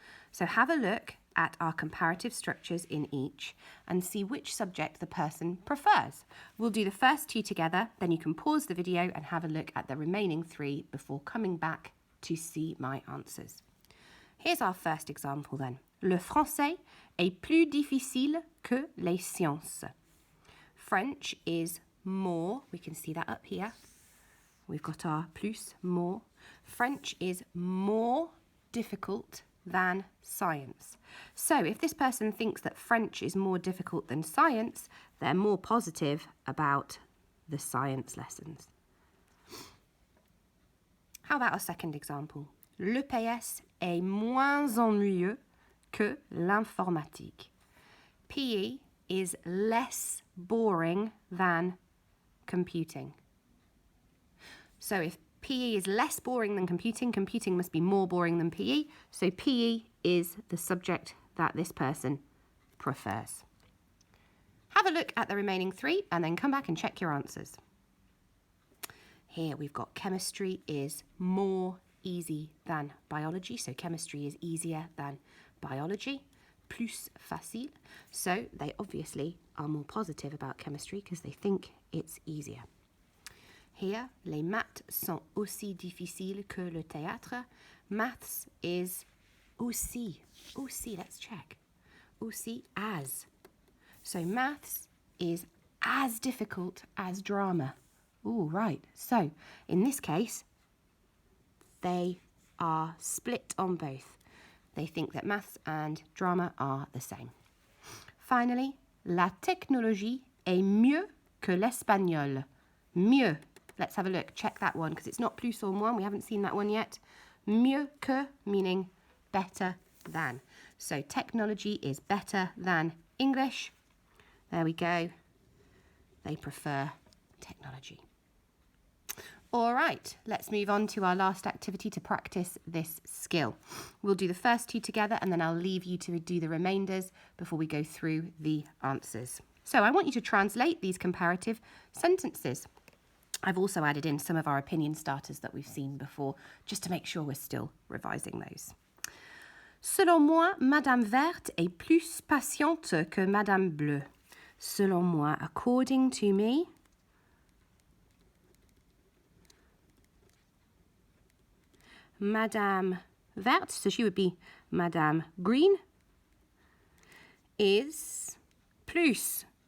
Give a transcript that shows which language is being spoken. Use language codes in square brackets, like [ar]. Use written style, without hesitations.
[en] So have a look at our comparative structures in each and see which subject the person prefers. We'll do the first two together, then you can pause the video and have a look at the remaining three before coming back to see my answers. Here's our first example then. [fr] Le français est plus difficile que les sciences. [en] French is more, we can see that up here. We've got our plus, more. French is more difficult than science. So if this person thinks that French is more difficult than science, they're more positive about the science lessons. How about our second example? [fr] Le PS est moins ennuyeux que l'informatique. [en] PE is less boring than computing. So if PE is less boring than computing, computing must be more boring than PE, so PE is the subject that this person prefers. Have a look at the remaining three and then come back and check your answers. Here we've got chemistry is more easy than biology, so chemistry is easier than biology. [fr] Plus facile, [en] so they obviously are more positive about chemistry because they think it's easier. [fr] Here, les maths sont aussi difficiles que le théâtre. [en] Maths is aussi, let's check. Aussi as. So maths is as difficult as drama. Ooh, right. So in this case, they are split on both. They think that maths and drama are the same. Finally, [fr] La technologie est mieux que l'espagnol. [en] Mieux. Let's have a look. Check that one because it's not plus or moins. We haven't seen that one yet. [fr] Mieux que [en] meaning better than. So technology is better than English. There we go. They prefer technology. All right, let's move on to our last activity to practice this skill. We'll do the first two together and then I'll leave you to do the remainders before we go through the answers. So I want you to translate these comparative sentences. I've also added in some of our opinion starters that we've seen before, just to make sure we're still revising those. [fr] Selon moi, Madame Verte est plus patiente que Madame Bleue. Selon moi, [en] according to me, Madame Verte, so she would be Madame Green, is plus.